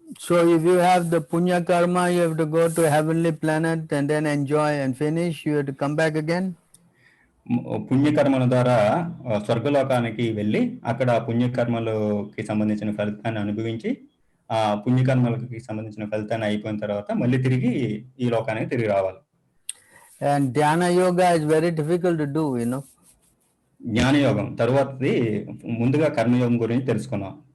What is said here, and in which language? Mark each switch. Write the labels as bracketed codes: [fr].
[en] So if you have the punya karma, you have to go to heavenly planet and then enjoy and finish. You have to come back again. [te] పుణ్యకర్మల ద్వారా స్వర్గలోకానికి వెళ్ళి అక్కడ పుణ్యకర్మలకి సంబంధించిన ఫలితాన్ని అనుభవించి, ఆ పుణ్యకర్మలకి సంబంధించిన ఫలితాన్ని అయిపోయిన తర్వాత మళ్ళీ తిరిగి ఈ లోకానికి తిరిగి రావాలి. [en] And dhyana yoga is very difficult to do, [te] జ్ఞానయోగం తర్వాతది ముందుగా కర్మయోగం గురించి తెలుసుకున్నాం.